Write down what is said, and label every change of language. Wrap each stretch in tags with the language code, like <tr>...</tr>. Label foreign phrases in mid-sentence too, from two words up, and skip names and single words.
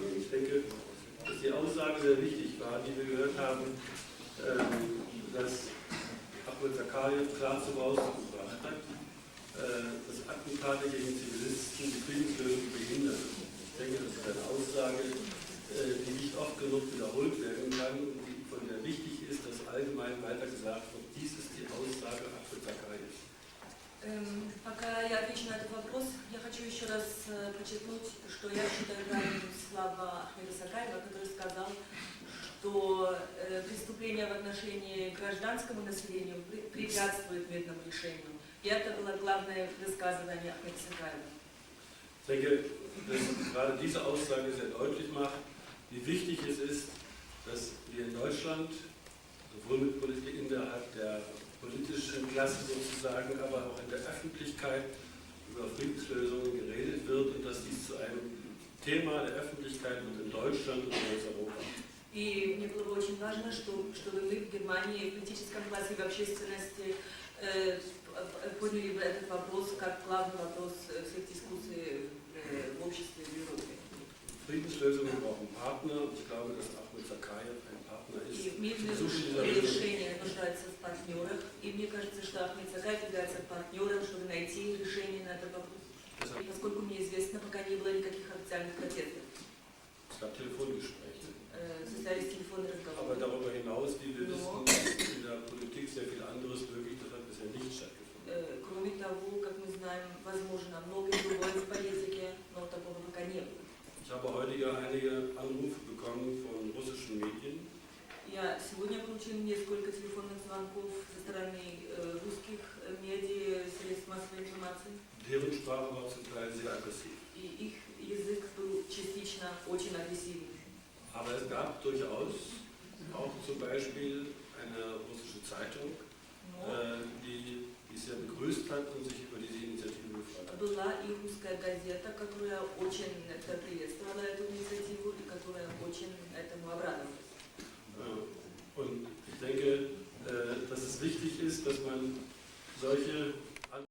<de>Ich denke, dass die Aussage sehr wichtig war, die wir gehört haben, dass Ahmed Zakayev klar zum Ausdruck gebracht hat, dass Attentate gegen Zivilisten die Friedenslösung behindern. Ich denke, das ist eine Aussage, die nicht oft genug wiederholt werden kann und die, von der wichtig ist, dass allgemein weiter gesagt wird, dies ist die Aussage Ahmed Zakayevs.</de> <ru>Пока я отвечу на этот вопрос, я хочу еще раз подчеркнуть, что я считаю правильным слова Ахмеда Сакаева, который сказал, что преступления в отношении гражданскому населению препятствуют мирному решению. И это было главное высказывание Ахмеда Сакаева.</ru> <de>Ich denke, dass gerade diese Aussage sehr deutlich macht, wie wichtig es ist, dass wir in Deutschland, sowohl innerhalb der politischen Klasse sozusagen, aber auch in der Öffentlichkeit über Friedenslösungen geredet wird und dass dies zu einem Thema der Öffentlichkeit wird in Deutschland und in ganz Europa.</de> <ru>И мне было бы очень важно, чтобы мы в Германии, в политическом классе, в общественности поняли бы этот вопрос как главный вопрос всех дискуссий в обществе в Европе.</ru> <de>Friedenslösungen brauchen Partner und ich glaube, dass Ahmed Zakayev ein Partner ist.</de> <ru>И мирные решения нуждаются в партнерах. И мне кажется, что Ахмед Сакаев является партнером, чтобы найти решение на этот вопрос. И поскольку мне известно, пока не было никаких официальных протестов.</ru> <de>Es gab Telefongespräche.</de> <ru>Состоялись телефонные</ru> <de>Aber</de> <ru>разговоры.</ru> <de>darüber hinaus, wie wir wissen, ist in der Politik sehr viel anderes möglich. Das hat bisher nicht stattgefunden.</de> <ru>Кроме того, как мы знаем, возможно, многое другое в политике, но такого пока не было.</ru> <de>Ich habe heute ja einige Anrufe bekommen von russischen Medien.</de> <ru>Я сегодня получил несколько телефонных звонков со стороны русских медиа, средств массовой информации.</ru> <de>Deren Sprache war zum Teil sehr aggressiv.</de> <ru>И их язык был частично очень агрессивный.</ru> <de>Aber es gab durchaus auch zum Beispiel eine russische Zeitung, die sehr begrüßt hat und sich über diese Initiative gefreut hat.</de> <ru>Была и русская газета, которая очень приветствовала эту инициативу и которая очень этому обрадовалась.</ru> <de>Und ich denke, dass es wichtig ist, dass man solche</de>